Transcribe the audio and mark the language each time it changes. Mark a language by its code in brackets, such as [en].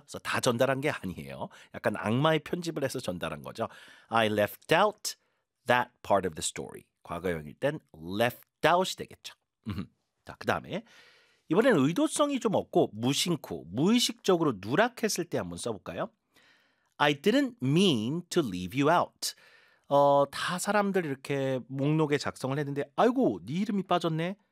[ko] 그래서 다 전달한 게 아니에요. 약간 악마의 편집을 해서 전달한 거죠. [en] I left out that part of the story. [ko] 과거형일 땐 left out이 되겠죠. 자, 그다음에 이번엔 의도성이 좀 없고 무심코, 무의식적으로 누락했을 때 한번 써볼까요? [en] I didn't mean to leave you out. [ko] 다 사람들 이렇게 목록에 작성을 했는데 아이고, 네 이름이 빠졌네.